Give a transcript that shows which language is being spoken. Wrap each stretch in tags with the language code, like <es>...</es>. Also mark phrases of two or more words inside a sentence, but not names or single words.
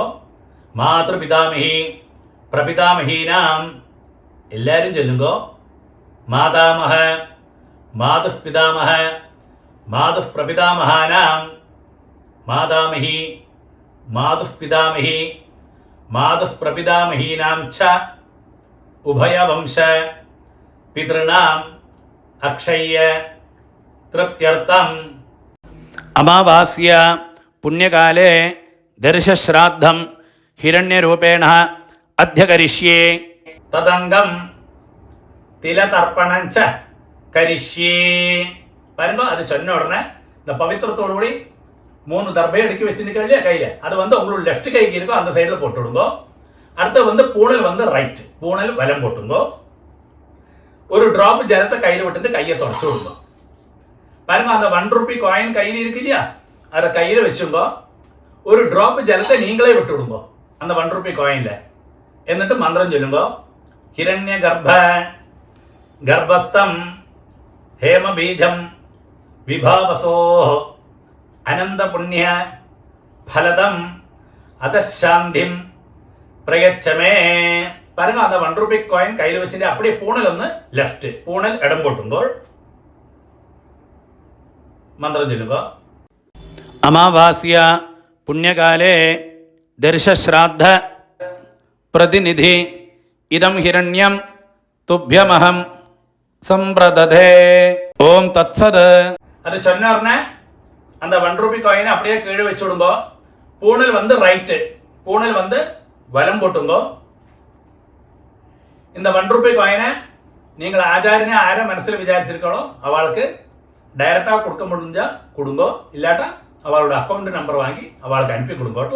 <sa>മാതൃപിതാമഹി പ്രപിതാമഹീനാം</sa> <ml>എല്ലാവരും ചൊല്ലുമ്പോ</ml> <sa>മാതാമഹ മാതുഃ പിതാമഹ മാതുഃ പ്രപിതാമഹാനാം മാതാമഹി മാതുഃ പിതാമഹി മാതുഃ പ്രപിതാമഹീനാം ച ഉഭയവംശ പിതൃണാം അക്ഷയ്യ തൃപ്ത്യർത്ഥം अमावास्या पुण्यकाले दर्शश्राद्धं हिरण्यरूपेण अध्यकरिष्ये തദംഗം തിലതർപ്പണം ച കരിഷ്യേ</sa> <ta>பாருங்க அது சொன்ன உடனே இந்த பவித்திரத்தோடு கூடி 3 தர்பை எடுக்கி வச்சுருக்க இல்லையா கையில அது வந்து உங்களுக்கு லெஃப்ட் கைக்கு இருக்கும் அந்த சைடில் போட்டு விடுங்க. அடுத்து வந்து பூணல் வந்து ரைட் பூணல் வலம் போட்டுங்க. ஒரு டிராப் ஜலத்தை கையில் விட்டுட்டு கையை தொடச்சு விடுங்க. பாருங்க அந்த 1</ta> <en>rupee coin</en> <ta>கையில் இருக்கு இல்லையா அதை கையில் வச்சுங்க. ஒரு டிராப் ஜலத்தை நீங்களே விட்டு விடுங்க அந்த 1</ta> <en>rupee coin.</en> <ml>എന്നിട്ട് മന്ത്രം ചൊല്ലുക.</ml> <sa>ഹിരണ്യ ഗർഭസ്ഥം ഹേമബീജം വിഭാവസോ അനന്തപുണ്യ ഫലദം അതശാന്തിം പ്രയച്ഛമേ.</sa> <ta>பாருங்க அந்த 1</ta> <en>rupee coin</en> <ta>கையில் வச்சுட்டு அப்படியே பூணல்</ta> <ml>ഒന്ന് ലെഫ്റ്റ് പൂണൽ ഇടം പൊട്ടുമ്പോൾ മന്ത്രം ചൊല്ലുക.</ml> <sa>अमावास्या पुण्यकाले दर्शश्राद्ध प्रतिनिधि इदं हिरण्यं तुभ्यमहं संप्रदधे ओम तत्सद.</sa> <ta>அது சொன்ன உடனே அந்த 1</ta> <en>rupee coin</en> <ta>அப்படியே கீழே வச்சு விடுங்க. பூணல் வந்து ரைட்டு பூணல் வந்து வலம் போட்டுங்க. இந்த 1 ரூபி காயினை நீங்கள் ஆச்சாரியனை ஆரை மனசில் விசாரிச்சிருக்கோ அவளுக்கு டைரக்டாக கொடுக்க முடிஞ்சா கொடுங்கோ, இல்லாட்டா அவளோட</ta> <en>account number</en> <ta>வாங்கி அவளுக்கு அனுப்பி கொடுங்கோட்டா.</ta>